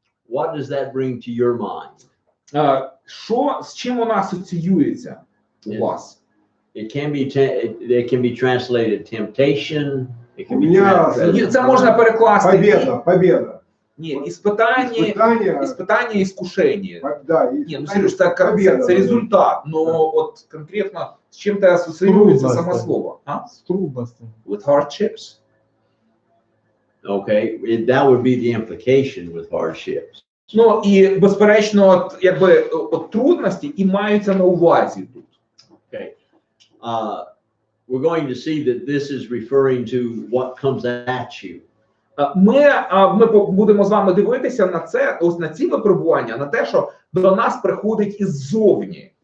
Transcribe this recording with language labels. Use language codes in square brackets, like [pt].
[en] what does that bring to your mind? [uk] Що, з чим вона асоціюється у вас? [en] It can be it can be translated temptation. It can be Yeah, translated. [uk] Це можна перекласти. [ru] Победа. [uk] Ні, іспитання, іскушення. [ru] Да, [uk] Ні, ну Сереж, це результат. Ну от конкретно з чим ти асоціюється саме слово? [ru] С трудностями. [en] With hardships? Okay, that would be the implication with hardships. [uk] Ну і безперечно, от, якби от трудності і маються на увазі тут. [en] Okay, we're going to see that this is referring to what comes at you. [uk] Ми будемо з вами дивитися на це, ось на ці випробування, на те, що до нас приходить іззовні,